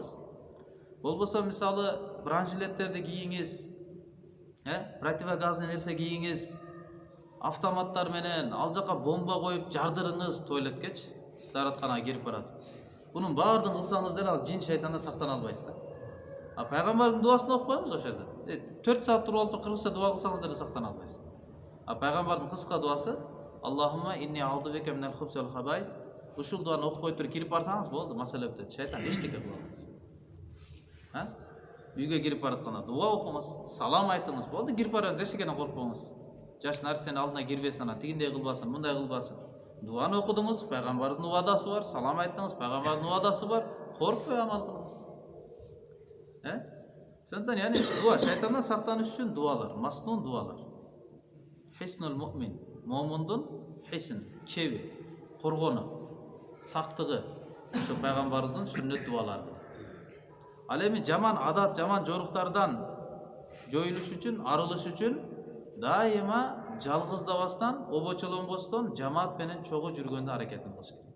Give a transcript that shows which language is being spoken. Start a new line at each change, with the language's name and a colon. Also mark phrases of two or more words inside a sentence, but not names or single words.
Kyrgyz: Болбосо мисалы бронежилеттерди кийиңиз, противогазный нерсе кийиңиз, автоматтар менен ал жака бомба коюп жардырыңыз туалеткечи, дааратканага кирип баратып. Бунун баардыгын кылсаңыз деле ал жин шайтандан сактана албайсыз да. Пайгамбардын дуасын окупайбыз ошол жерде. 4 саат туруп алып кыргызча дуа кылсаңыз деле сактана албайсыз. Пайгамбардын кыска дуасы
Arabic: اللهم إني أعوذ بك من الخبث والخبائث.
Kyrgyz: Ушул дуаны окуп коюп туруп кирип барсаңыз болду, маселе бүтөт. Шайтан эчтеке кыла албайт. Үйгө кирип баратканда дуа окуңуз, салам айтыңыз, болду, кирип барыңыз, эчтекеден коркпоңуз. Жаш нарсенин алдына кирбесин, анан тигиндей кылбасын, мындай кылбасын. Дуаны окудуңуз, пайгамбардын убадасы бар, салам айттыңыз, пайгамбардын убадасы бар, коркпой амал кылыңыз. Ошондон яни дуа, шайтандан сактаныш үчүн дуалар, маснун дуалар. Хиснул муъмин, момундун хисн, чеби, коргону, сактыгы, ошо пайгамбарыбыздын сүннөт дуалары. Ал эми жаман адат, жаман жоруктардан жоюлуш үчүн, арылыш үчүн дайыма жалгыздабастан, обочолонбостон жамаат менен чогуу жүргөндө аракетин кылыш керек.